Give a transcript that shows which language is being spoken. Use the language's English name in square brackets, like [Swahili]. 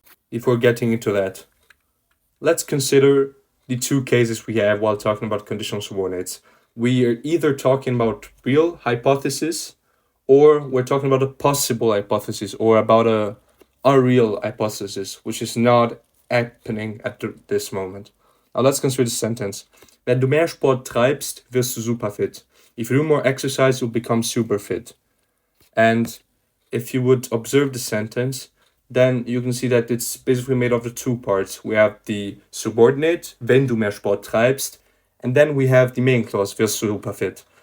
[English] Before getting into that, let's consider the two cases we have while talking about conditional subordinates. We are either talking about real hypothesis, or we're talking about a possible hypothesis, or about a real hypothesis, which is not happening at this moment. Now let's consider the sentence. [German] Wenn du mehr Sport treibst, wirst du super fit. [English] If you do more exercise, you'll become super fit. And if you would observe the sentence, then you can see that it's basically made of the two parts. We have the subordinate, [German] wenn du mehr Sport treibst, [English] and then we have the main clause, [German] wirst du super fit.